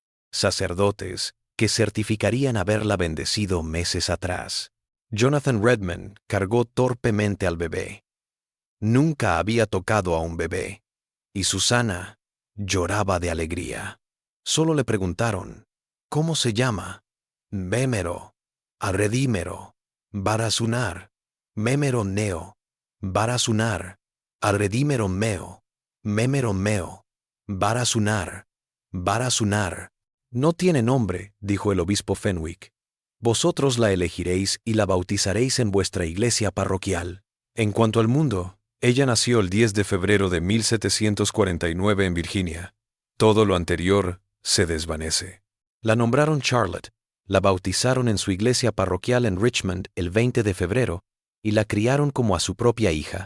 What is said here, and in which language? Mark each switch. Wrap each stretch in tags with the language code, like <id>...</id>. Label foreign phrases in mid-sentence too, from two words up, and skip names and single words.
<es>Sacerdotes que certificarían haberla bendecido meses atrás. Jonathan Redmond cargó torpemente al bebé. Nunca había tocado a un bebé. Y Susanna lloraba de alegría. Solo le preguntaron, ¿cómo se llama? Mémero, Arredímero, Barasunar, Mémero Neo, Barasunar, Arredímero Meo, Mémero Meo, Barasunar, Barasunar. No tiene nombre, dijo el obispo Fenwick. Vosotros la elegiréis y la bautizaréis en vuestra iglesia parroquial. En cuanto al mundo, ella nació el 10 de febrero de 1749 en Virginia. Todo lo anterior se desvanece. La nombraron Charlotte, la bautizaron en su iglesia parroquial en Richmond el 20 de febrero y la criaron como a su propia hija.</es>